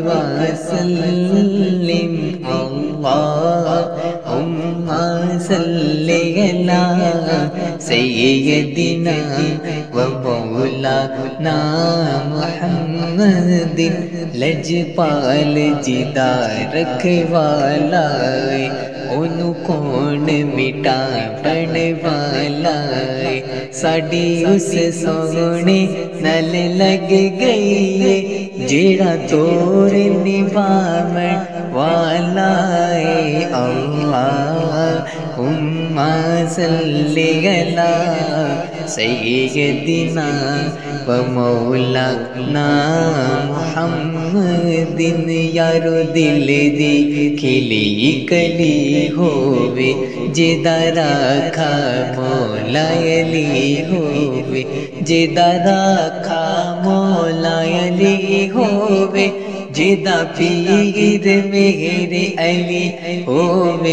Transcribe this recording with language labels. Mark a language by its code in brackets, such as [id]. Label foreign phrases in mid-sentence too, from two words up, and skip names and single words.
[ar] وسلم اللهم صل على سيدنا ومولانا [pa] محمد لجپال جدا رکھوالا ان کون مٹاون والا ساڈی اس سونے نل لگ گئی جیڑا توڑ نبھاون والا [ar] اللہم صل علی سیدنا ومولانا محمد [pa] یارو دل دی کھلی کلی ہووے جدا راکھا مولا علی ہووے جدا راکھا مولا علی ہووے جدا پیر میرے علی ہووے